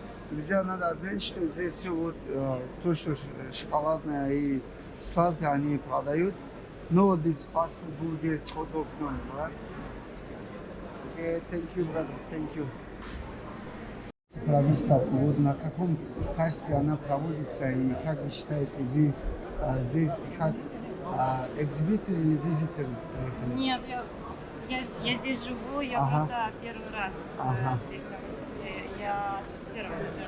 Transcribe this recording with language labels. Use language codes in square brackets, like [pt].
[ru] Друзья, надо отметить, что здесь все вот то, что шоколадное и сладкое они продают. [en] No, this fast food burgers, hot dogs, no, right? Okay, thank you, brother, thank you. [ru] Про выставку, вот на каком качестве она проводится и как вы считаете, вы здесь как экзибитор или визитор? Нет, я здесь живу, я просто первый раз здесь на выставке, я ассистировала.